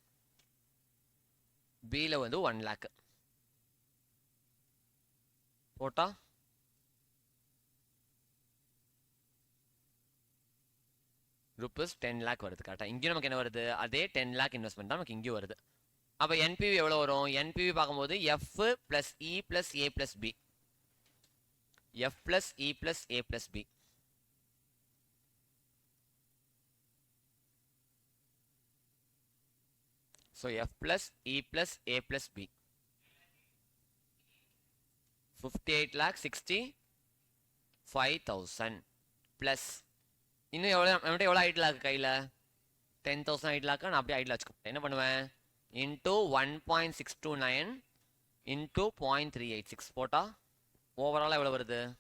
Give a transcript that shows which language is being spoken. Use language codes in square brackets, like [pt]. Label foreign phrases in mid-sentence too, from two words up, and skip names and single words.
[ta] பியில் வந்து 1 lakh போட்டா ருபீஸ் 10 lakh வருது கரெக்டாக இங்கேயும் நமக்கு என்ன வருது அதே 10 lakh இன்வெஸ்ட்மெண்ட் தான் நமக்கு இங்கேயும் வருது அப்போ என்பிவி எவ்வளோ வரும் என்பிவி பார்க்கும்போது [en] f plus e plus a plus b f plus e plus a plus b so f plus e plus a plus b 58 lakh 65,000 plus [ta] இன்னும் எவ்வளோ நம்மகிட்ட எவ்வளோ ஐடில் இருக்கு கையில் 10,000 ஐடில் இருக்கா நான் அப்படியே ஐடில் வச்சுக்கோ என்ன பண்ணுவேன் இன்டூ 1.629 இன்டூ 0.386 போட்டால் ஓவராலாக எவ்வளோ வருது